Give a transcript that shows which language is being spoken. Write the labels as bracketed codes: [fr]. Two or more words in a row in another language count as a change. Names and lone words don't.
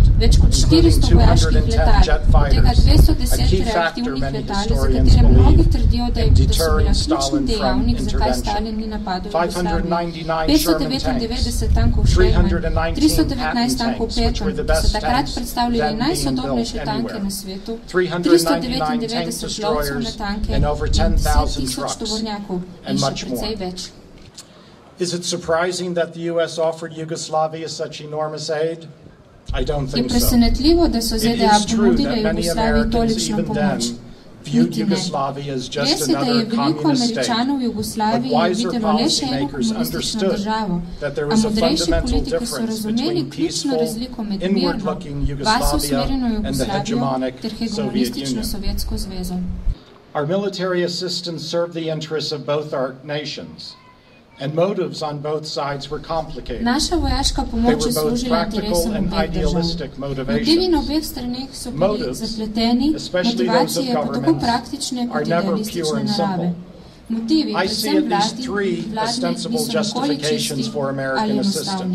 [sl] Več kot 400 vojaških letal, od tega 210 reaktivnih letal, za katere mnogi trdijo, da so bila ključni dejavnik, zakaj Stalin ni napadel v Jugoslaviji. 599 tankov Sherman, 319 tankov Patton, ki so takrat predstavljali najsodobnejše tanke na svetu, 399 lovcev na tanke in 10,000 tovornjakov in še precej več. [en] Is it surprising that the US offered Yugoslavia such enormous aid? I don't [sl] Je [en] think so. [sl] presenetljivo, da so ZDA ponudile Jugoslaviji tolikšno pomoč. Niti ne. Res je, da je veliko Američanov v Jugoslaviji videlo le še eno komunistično državo, a modrejši politiki so razumeli ključno razliko med mirno, vas usmerjeno Jugoslavijo ter hegemonistično Sovjetsko zvezo. [en] Our military assistance served the interests of both our nations, and motives on both sides were complicated. [sl] Naša vojaška pomoč je služila interesom obeh držav. Motivi na obeh straneh so bili zapleteni, motivacije pa tako praktične kot idealistične narave. Motivi, predvsem vladni, niso nikoli čisti ali enostavni.